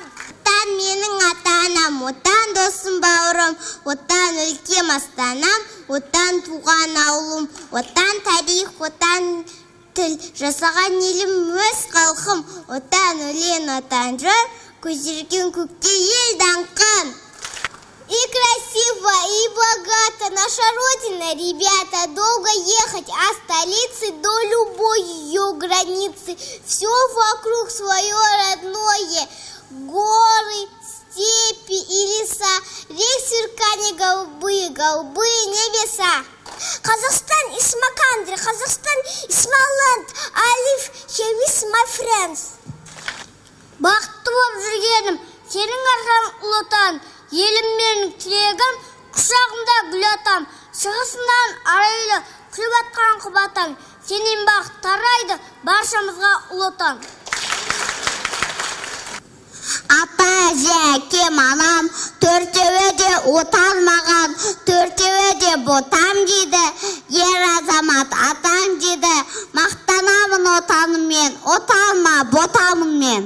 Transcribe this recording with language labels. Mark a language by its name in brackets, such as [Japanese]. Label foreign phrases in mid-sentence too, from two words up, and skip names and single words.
[Kazakh] Отан менің ата-анам, отан досым бауырым, отан өлкем астанам, отан туған ауылым, отан тарих, отан тіл, жасаған елім өз халқым, отан өлең, отан жыр, көтерген көкте ел даңқын. [Russian] И красиво, и богато наша Родина, ребята, долго ехать, а столицы до любой ее границы. Все вокруг свое родное, горы, степи и леса, рек сверкания голубые, голубые небеса. [Kazakh] Қазақстан [English] is my country, Қазақстан is my land, I live here with my friends. [Kazakh] Бақытты болып жүргенім, сенің арқаң ұлы отан, елім менің тілегім, құшағымда гүл атам, шығысынан арайлы күліп атқан құбатам, сенен бақыт тарайды баршамызға ұлы отан. Ата, әже, әкем, анам, төртеуі отан маған, төртеуі ботам дейді, ер азамат атам дейді, мақтанамын отаныммен, отаныма ботамынмен.